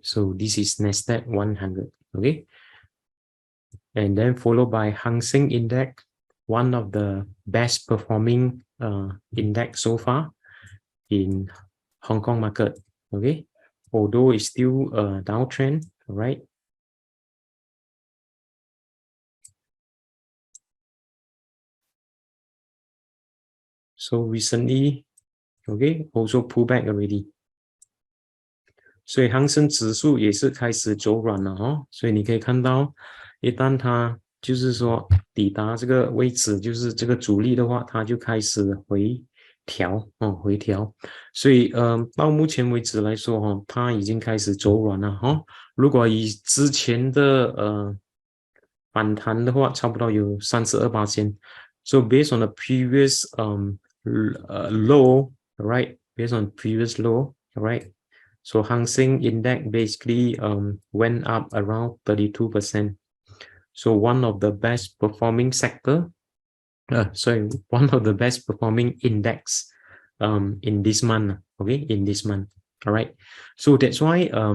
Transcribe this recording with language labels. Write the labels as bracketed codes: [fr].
[en] So this is NASDAQ 100. Okay. And then followed by Hang Seng Index, one of the best performing index so far in Hong Kong market. Okay. Although it's still a downtrend, right? So recently, okay, also pull back already. [zh] 所以恒生指数也是开始走软了哦，所以你可以看到，一旦它就是说抵达这个位置，就是这个阻力的话，它就开始回调哦，回调。所以到目前为止来说哈，它已经开始走软了哈。如果以之前的反弹的话，差不多有32%。 [en] So based on the previous low, right? Based on previous low, right? So Hang Seng Index basically went up around 32%. So one of the best performing sector, one of the best performing index in this month. Okay, in this month. All right. So that's why